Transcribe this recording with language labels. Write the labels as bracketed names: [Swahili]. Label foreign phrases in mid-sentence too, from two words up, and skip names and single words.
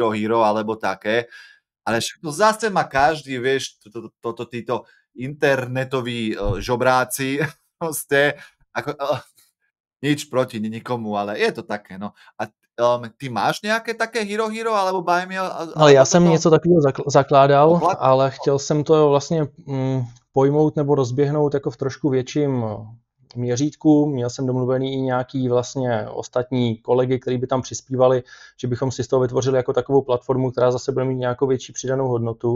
[Slovak] Hero alebo také, ale však to zase má každý, vieš, títo internetoví žobráci, proste, ako, nič proti nikomu, ale je to také, no. A ty máš nejaké také Hero alebo Buy Me [Czech] Ale já [Slovak] alebo [Czech] jsem [Slovak] toto? [Czech] něco takového zakládal, [Slovak] Poplatky? [Czech] ale chtěl jsem to vlastně pojmout nebo rozběhnout jako v trošku větším měřítku. Měl jsem domluvený i nějaký vlastně ostatní kolegy, kteří by tam přispívali, že bychom si z toho vytvořili jako takovou platformu, která zase bude mít nějakou větší přidanou hodnotu.